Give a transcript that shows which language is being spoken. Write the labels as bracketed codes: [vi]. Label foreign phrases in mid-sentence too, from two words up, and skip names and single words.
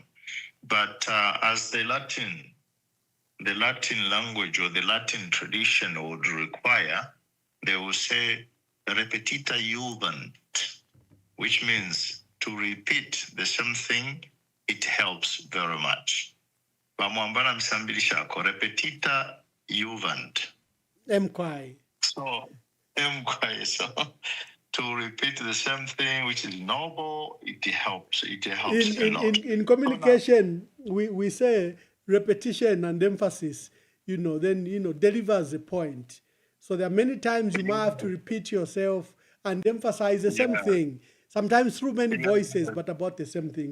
[en] But as the Latin language or the Latin tradition would require, they will say [la] repetita juvent, [en] which means to repeat the same thing, it helps very much. [bem] Bamwambana msambirishako, [la] repetita juvent. [bem] Mkwai. [en] So, to repeat the same thing, which is noble, it helps. It helps a lot. In communication, we say repetition and emphasis, then, delivers a point. So there are many times you might have to repeat yourself and emphasize the same thing, sometimes through many voices, but about the same thing.